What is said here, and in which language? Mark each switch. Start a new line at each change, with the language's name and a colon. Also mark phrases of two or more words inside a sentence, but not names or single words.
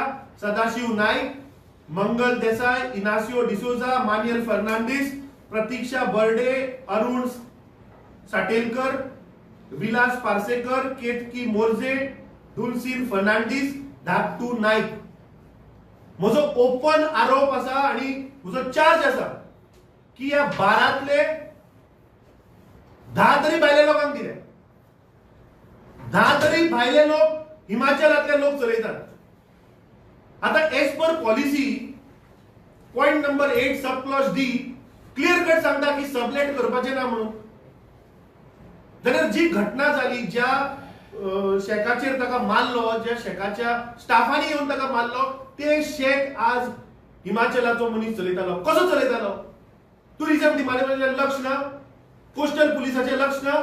Konkani: सदाशिव नाईक, मंगल देसाई, इनासियो डिसोजा, मानियल फर्नांडिस, प्रतीक्षा बर्डे, अरुण साटेलकर, विलास पार्सेकर, केतकी मोर्जे, दुलसीर फर्नांडिस, धाकटू नाईक. म्हजो ओपन आरोप असा आणि म्हजो चार्ज असा की या 12तले 10 तरी भायले लोकांक दिले. 10 तरी भायले लोक हिमाचलातले लोक चलयतात. आता
English: as per policy point number 8 sub clause D clear cut
Konkani: सांगता की सबलेट करपाचे ना म्हणून. जाल्यार जी घटना झाली, ज्या शेकाचेर ताका मारलो, ज्या शेकाच्या स्टाफांनी येऊन ताका मारलो, ते शेक आज हिमाचलाचो मनीस चलयतालो. कसो चलयतालो? टुरिझम डिपार्टमेंटाचें लक्ष ना, कोस्टल पुलिसाचें लक्ष ना.